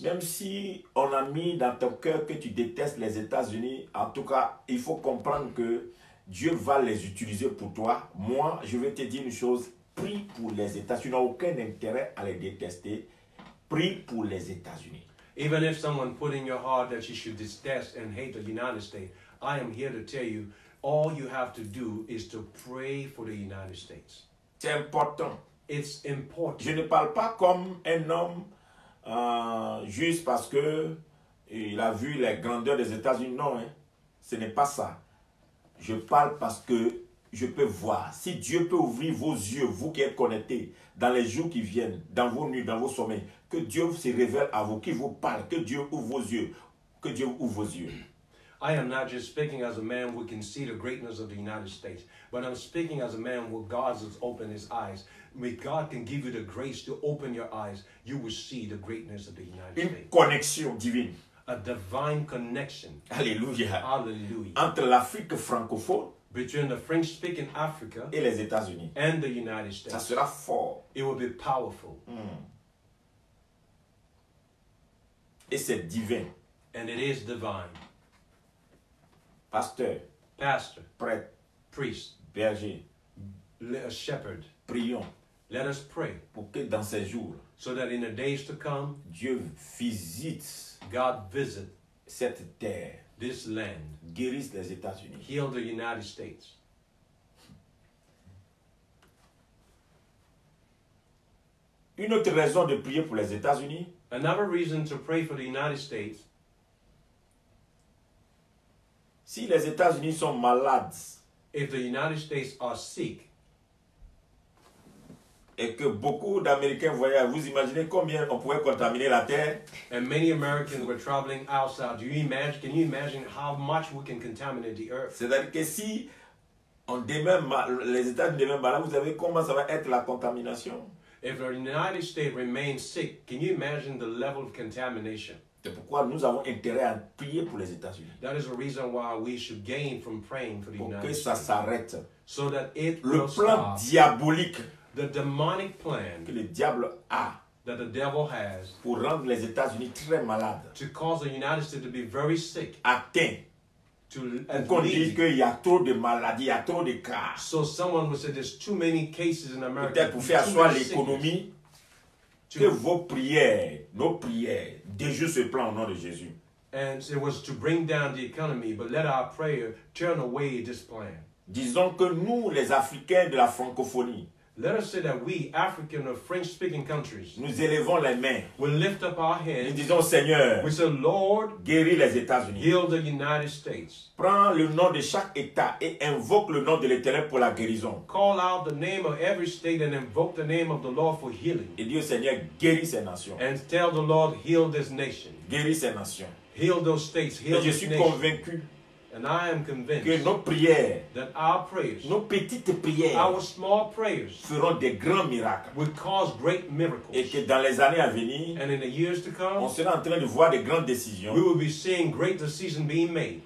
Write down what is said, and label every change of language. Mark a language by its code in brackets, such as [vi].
[fr] Même si on a mis dans ton cœur que tu détestes les États-Unis, en tout cas, il faut comprendre que Dieu va les utiliser pour toi. Moi, je vais te dire une chose. Prie pour les États-Unis. Tu n'as aucun intérêt à les détester. Prie pour les États-Unis. [en] Even if someone put in your heart that you should detest and hate the United States, I am here to tell you, all you have to do is to pray for the United States. [fr] C'est important. [en] It's important. [fr] Je ne parle pas comme un homme juste parce que il a vu les grandeurs des États-Unis. Non, hein. Ce n'est pas ça. Je parle parce que je peux voir. Si Dieu peut ouvrir vos yeux, vous qui êtes connectés, dans les jours qui viennent, dans vos nuits, dans vos sommeils, que Dieu se révèle à vous, qu'il vous parle, que Dieu ouvre vos yeux, que Dieu ouvre vos yeux. [en] I am not just speaking as a man who can see the greatness of the United States, but I'm speaking as a man who God has opened his eyes. May God can give you the grace to open your eyes, you will see the greatness of the United [fr] Une [en] States. [fr] connexion divine. [en] A divine connection. [fr] Alléluia. [en] Hallelujah. [fr] Entre l'Afrique francophone [en] Between the French-speaking Africa [fr] et les États-Unis. [en] and the United [fr] Ça [en] States. [fr] sera fort. [en] It will be powerful. [fr] Et c'est divin. [en] And it is divine. [fr] Pasteur, [en] Pastor, [fr] prêtre, [en] priest, [fr] berger, [en] a shepherd, [fr] prions [en] let us pray [fr] pour que dans ces jours, [en] so that in the days to come, [fr] Dieu visite [en] God visit [fr] cette terre, [en] this land, [fr] guérisse les États-Unis. [en] heal the United States. [fr] Une autre raison de prier pour les États-Unis, [en] Another reason to pray for the United States, [fr] si les États-Unis sont malades [en] if the United States are sick, [fr] et que beaucoup d'Américains voyagent, vous imaginez combien on pourrait contaminer la terre? [en] and many Americans were traveling outside, can you imagine how much we can contaminate the earth? [fr] C'est-à-dire que si les États-Unis deviennent malades, vous savez comment ça va être la contamination? [en] If the United States remains sick, can you imagine the level of contamination? [fr] C'est pourquoi nous avons intérêt à prier pour les États-Unis. [en] That is the reason why we should gain from praying for the [fr] Pour que [en] United [fr] ça [en] States. [fr] s'arrête. [en] So that it [fr] Le [en] will [fr] plan [en] stop. [fr] diabolique [en] The demonic plan [fr] que le diable a [en] that the devil has [fr] pour rendre les États-Unis très malades, [en] to cause the United States to be very sick, [fr] atteint, [en] and [fr] pour qu'on dise [en] lead. [fr] qu'il y a trop de maladies, il y a trop de cas. [en] So someone would say there's too many cases in America. [fr] Peut-être pour faire [en] too [fr] asseoir [en] many [fr] l'économie, que [en] sickness, [fr] vos prières, nos prières, déjouent ce plan au nom de Jésus. [en] and it was to bring down the economy, but let our prayer turn away this plan. [fr] Disons que nous, les Africains de la francophonie, [en] Let us say that we, African or French-speaking countries, [fr] nous élevons les mains. [en] will lift up our [fr] Nous [en] hands. [fr] disons, Seigneur, [en] We say, Lord, [fr] guéris les États-Unis. [en] heal the United States. [fr] Prends le nom de chaque État et invoque le nom de l'Éternel pour la guérison. [en] Call out the name of every state and invoke the name of the Lord for healing. [fr] Et Dieu, Seigneur, guéris ces nations. [en] And tell the Lord, heal this nation. [fr] Guéris ces nations. [en] Heal those states. Heal [fr] Et je [en] this [fr] suis [en] nation. [fr] convaincu [en] And I am [fr] que [en] convinced [fr] nos prières, [en] that our prayers, [fr] nos petites prières, [en] our small prayers, [fr] feront des grands miracles. [en] will cause great [fr] Et [en] miracles. [fr] que dans les années à venir, [en] And in the years to [fr] on [en] come, [fr] sera en train de voir des grandes décisions. [en] we will be seeing great decisions being made.